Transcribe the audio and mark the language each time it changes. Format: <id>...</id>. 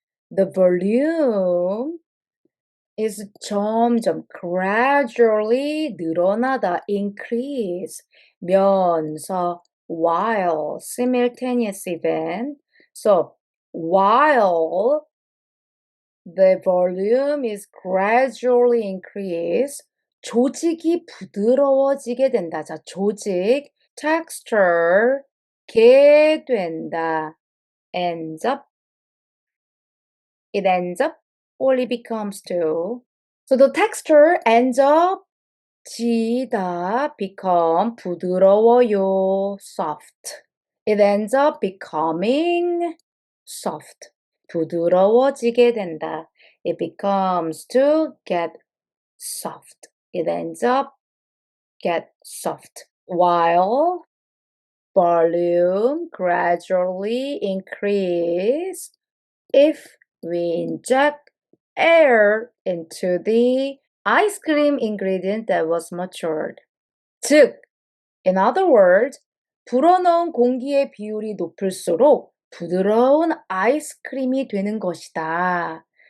<en>The volume is 점점 gradually 늘어나다 increase 면서 while simultaneous event. So while the volume is gradually increase</en> <ko>조직이 부드러워지게 된다. 자, 조직 texture 게 된다.</ko> <en>ends up it ends up or it becomes to. So the texture ends up 지다 become 부드러워요 soft. It ends up becoming soft.</en> <ko>부드러워지게 된다.</ko> <en>It becomes to get soft. It ends up get soft. While volume gradually increase if we inject air into the ice cream ingredient that was matured.</en> <ko>즉,</ko> <en>in other words,</en> <ko>불어넣은 공기의 비율이 높을수록 부드러운 아이스크림이 되는 것이다.</ko>